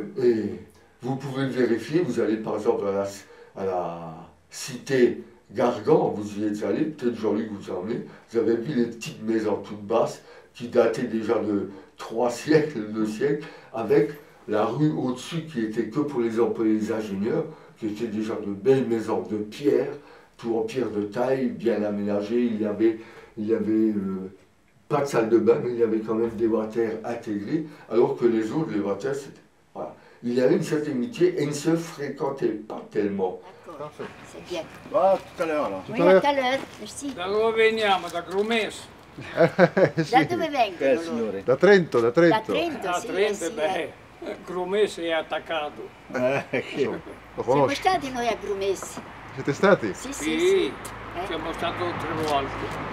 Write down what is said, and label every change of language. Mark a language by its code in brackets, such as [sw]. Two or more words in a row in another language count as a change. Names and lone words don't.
[fr] Et vous pouvez le vérifier, vous allez par exemple à la cité Gargan, vous y êtes allé, peut-être Jean-Luc vous a emmené, vous avez vu les petites maisons toutes basses qui dataient déjà de 3 siècles, 2 siècles, avec la rue au-dessus qui était que pour les employés, les ingénieurs, qui étaient déjà de belles maisons de pierre, tout en pierre de taille, bien aménagées. Il y avait pas de salle de bain, mais il y avait quand même des water intégrés, alors que les autres, les water, c'était... Voilà. Il y avait une certaine amitié et ils ne se fréquentaient pas tellement. D'accord, c'est bien. Ah, tout à l'heure alors. Oui, à tout à l'heure, merci. [it] Da dove veniamo? Da Grumes? Da dove vengono loro? Signore. Da Trento, da Trento. Da Trento, A sì, Trento, sì. beh, Grumes è attaccato. Lo Siamo conosci? stati noi a Grumessi. Siete stati? Sì, sì, Sì, sì. siamo stati 3 volte.